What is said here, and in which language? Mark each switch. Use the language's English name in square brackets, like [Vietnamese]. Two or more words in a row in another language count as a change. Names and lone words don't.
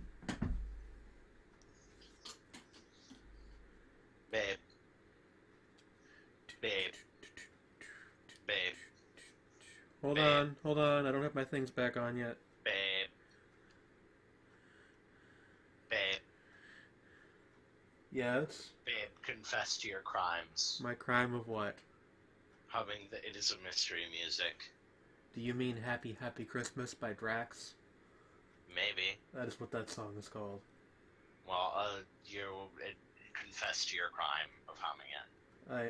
[English] Babe. Babe. Babe. Hold on. I don't have my things back on yet. Babe. Babe. Yes? Babe, confess to your crimes. My crime of what? Humming the It Is a Mystery music. Do you mean Happy Happy Christmas by Drax? Maybe. That is what that song is called. Well, you confess to your crime of humming it.